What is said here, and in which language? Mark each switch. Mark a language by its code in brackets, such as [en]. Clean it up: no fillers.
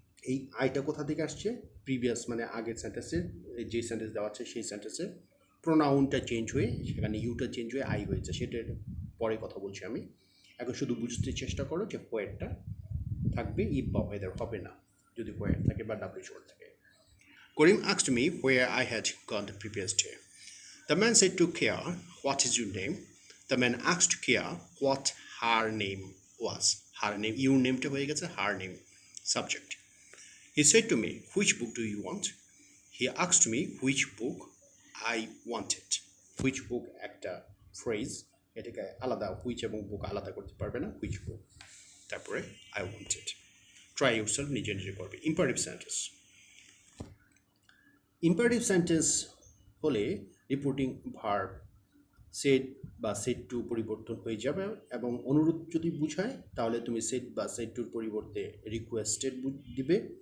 [bn] এই আইটা কোথা থেকে আসছে, প্রিভিয়াস মানে আগের সেন্টেন্সের যে সেন্টেন্স দেওয়া আছে সেই সেন্টেন্সের প্রোনাউনটা চেঞ্জ হয়ে সেখানে ইউটা চেঞ্জ হয়ে আই হয়েছে, সেটার পরে কথা বলছি আমি। এখন শুধু বুঝতে চেষ্টা করো যে হোয়ারটা থাকবে, ইফ বা ওয়েদার হবে না যদি হোয়ার থাকে বা ডাব্লিউএইচ ওয়ার্ড থাকে। [en] Karim asked me where I had gone the previous day. The man said to Kia, what is your name? The man asked Kia what her name was. Her name, your name [bn] টা হয়ে গেছে [en] her name, subject. He said to me, which book do you want? He asked me which book I wanted. [bn] Which book একটা phrase, এটাকে আলাদা which এবং বুক আলাদা করতে পারবে না, হুইচ বুক, তারপরে আই ওয়ান্টেড। [en] try yourself, [bn] নিজে নিজে করবে। ইম্পারেটিভ সেন্টেন্স, ইম্পারেটিভ সেন্টেন্স হলে রিপোর্টিং ভার্ব সেট বা সেট টু পরিবর্তন হয়ে যাবে, এবং অনুরোধ যদি বুঝায় তাহলে তুমি সেট বা সেট টুর পরিবর্তে রিকোয়েস্টেড দিবে।